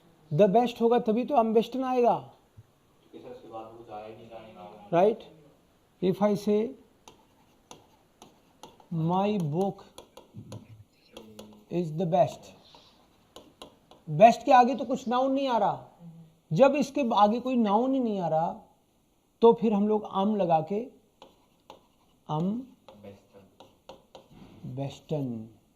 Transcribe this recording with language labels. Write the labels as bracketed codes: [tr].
[en] The best [hi] होगा तभी तो [de] am besten [hi] आएगा. [en] Right? If I say my book is the best. [hi] Best के आगे तो कुछ नाउन नहीं आ रहा. जब इसके आगे कोई नाउन ही नहीं आ रहा तो फिर हम लोग आम लगा के आम बेस्टन.